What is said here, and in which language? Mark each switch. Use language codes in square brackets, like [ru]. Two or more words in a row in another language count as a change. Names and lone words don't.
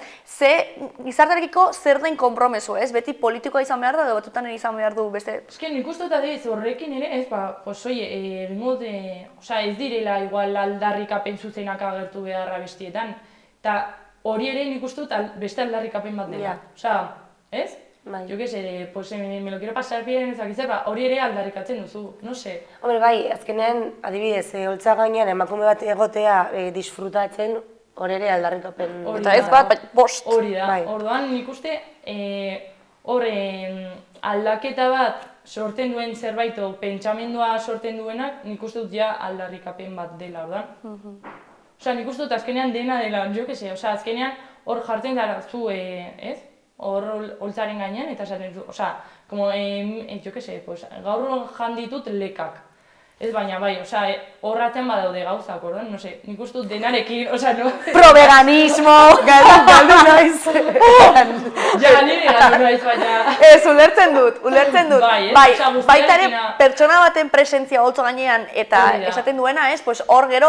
[eu] Ze gizartarekiko zer den konpromesu, ez? Beti politikoa izan behar da, edo batzutan ere izan behar du beste... Nik uste dut adibidez horrekin ere, ez, ez direla igual aldarrikapen zuzenak agertu beharra bestietan. Eta hori ere nik uste dut beste aldarrikapen bat dela. [es] Ez? Jo que sé, me lo quiero pasar bien, [eu] hori ere aldarrikatzen duzu, [es] no sé. Hombre, [eu] bai, azkenean, adibidez, holtza gainean emakume bat egotea disfrutatzen, hori ere aldarrikapen... Eta ez bat, bost. Hori da, orduan nik uste horren aldaketa bat sortzen duen zerbait, pentsamendua sortzen duenak, nik uste dut ja aldarrikapen bat dela, orduan. Nik uste dut azkenean dena dela, [es] jo que sé, [eu] azkenean hor jartzen dara zu, ez? Hor holtzaren gainean, eta esaten zu, [es] jo que sé, [eu] gaur janditut lekak. Ez baina bai, horratzen badaude gauzak, orduan, [es] no sé, [eu] nik uste dut denarekin, no... Pro-veganismo! Galdu naiz! Ja, nire galdu naiz, baina... Ez, ulertzen dut. Bai, baita ere pertsona baten presentzia holtza gainean, eta esaten duena, ez, hor gero...